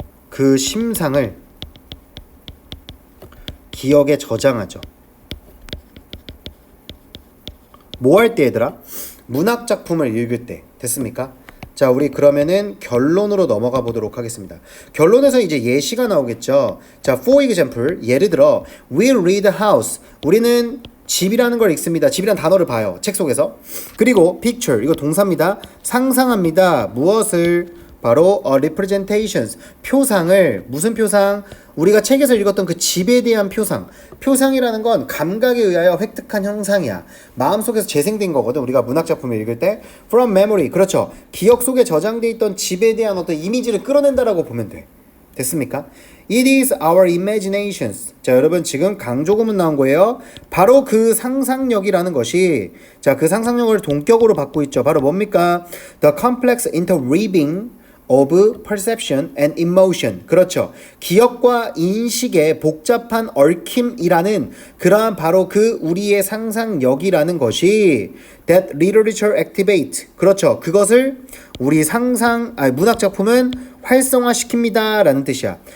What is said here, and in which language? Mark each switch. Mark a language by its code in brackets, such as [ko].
[ko] 그 심상을 기억에 저장하죠. 뭐 할 때 얘들아? 문학 작품을 읽을 때. 됐습니까? 자, 우리 그러면은 결론으로 넘어가 보도록 하겠습니다. 결론에서 이제 예시가 나오겠죠. 자, [en] for example, [ko] 예를 들어 [en] we read house. [ko] 우리는 집이라는 걸 읽습니다. 집이라는 단어를 봐요. 책 속에서. 그리고 picture, 이거 동사입니다. 상상합니다. 무엇을? 바로 representations, 표상을. 무슨 표상? 우리가 책에서 읽었던 그 집에 대한 표상. 표상이라는 건 감각에 의하여 획득한 형상이야. 마음속에서 재생된 거거든. 우리가 문학작품을 읽을 때 [en] from memory, [ko] 그렇죠. 기억 속에 저장돼 있던 집에 대한 어떤 이미지를 끌어낸다라고 보면 돼. 됐습니까? [en] It is our imaginations. [ko] 자, 여러분 지금 강조구문 나온 거예요. 바로 그 상상력이라는 것이 자, 그 상상력을 동격으로 받고 있죠. 바로 뭡니까? [en] The complex interweaving of perception and emotion. [ko] 그렇죠. 기억과 인식의 복잡한 얽힘이라는 그러한 바로 그 우리의 상상력이라는 것이 [en] that literature activate. [ko] 그렇죠. 그것을 우리 문학 작품은 활성화시킵니다 라는 뜻이야.